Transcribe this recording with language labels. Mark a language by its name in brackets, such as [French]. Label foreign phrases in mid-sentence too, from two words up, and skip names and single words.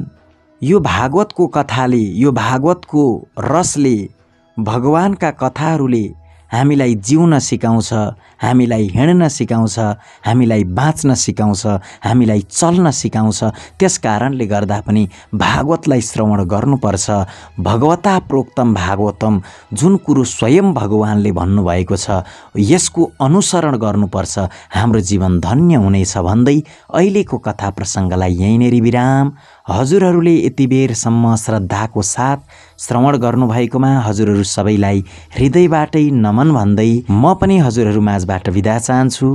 [Nepali] यो भागवतको कथाले, यो भागवतको रसले, भगवानका कथाहरूले हामीलाई जिउन सिकाउँछ, हामीलाई हिँड्न सिकाउँछ, हामीलाई बाँच्न सिकाउँछ, हामीलाई चल्न सिकाउँछ। त्यस कारणले गर्दा पनि भागवतलाई श्रवण गर्नुपर्छ। [Sanskrit] भगवता प्रोक्तम भागवतम, [Nepali] जुन कुरो स्वयं भगवानले भन्नुभएको छ यसको अनुसरण गर्नुपर्छ, हाम्रो जीवन धन्य हुनेछ भन्दै अहिलेको कथा प्रसङ्गलाई यहीँनेरि विराम। हजुरहरूले यति बेरसम्म श्रद्धाको साथ श्रवण गर्नुभएकोमा हजुरहरू सबैलाई हृदयबाटै नमन भन्दै म पनि हजुरहरू माझ आजबाट बिदा चाहन्छु।